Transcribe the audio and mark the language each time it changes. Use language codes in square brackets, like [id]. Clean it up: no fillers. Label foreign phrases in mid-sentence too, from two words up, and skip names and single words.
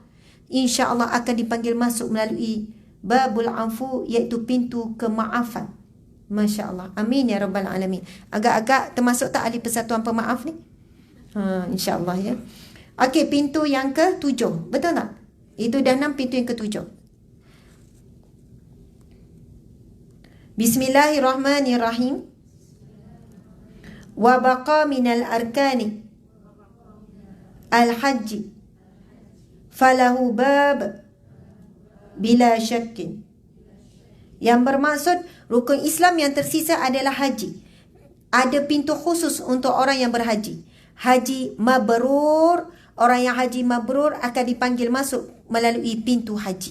[ms] InsyaAllah akan dipanggil masuk melalui [ar] باب العفو, [ms] iaitu pintu kemaafan. [ar] ما شاء الله. آمين يا رب العالمين. [ms] Agak-agak termasuk tak ahli persatuan pemaaf ni? InsyaAllah ya. Okey, pintu yang ke-7. Betul tak? Itu dah 6, pintu yang ke-7. Bismillahirrahmanirrahim. [ar] وبقي من الأركان الحج فله باب بلا شك. [ms] Yang bermaksud rukun Islam yang tersisa adalah haji. Ada pintu khusus untuk orang yang berhaji. Haji mabrur. Orang yang haji mabrur akan dipanggil masuk melalui pintu haji.